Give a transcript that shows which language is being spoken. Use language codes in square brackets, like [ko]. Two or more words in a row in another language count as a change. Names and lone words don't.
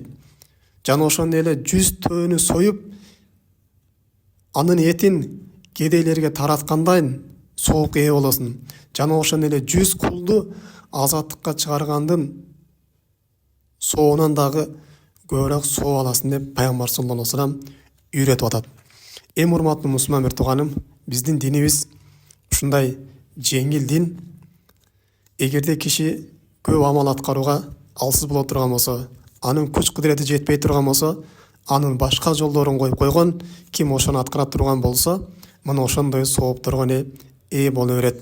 [ky] Жана ошондой эле 100 төөнү союп, анын этин кедейлерге тараткандан соопко ээ болосуң. Жана ошондой эле 100 кулду азаттыкка чыгаргандын соонан дагы көбүрөөк соо аласың деп пайгамбар [ar] صلى الله عليه وسلم [ky] үйрөтүп атат. Урматтуу мусулман бир тууганым, биздин динибиз ушундай жеңил дин. Эгерде киши көп амал аткарууга алсыз боло турган болсо, анын күч кудурети жетпей турган болсо, анын башка жолдорун коюп койгон, ким ошону аткара турган болсо, мына ошондой соопторго ээ боло берет.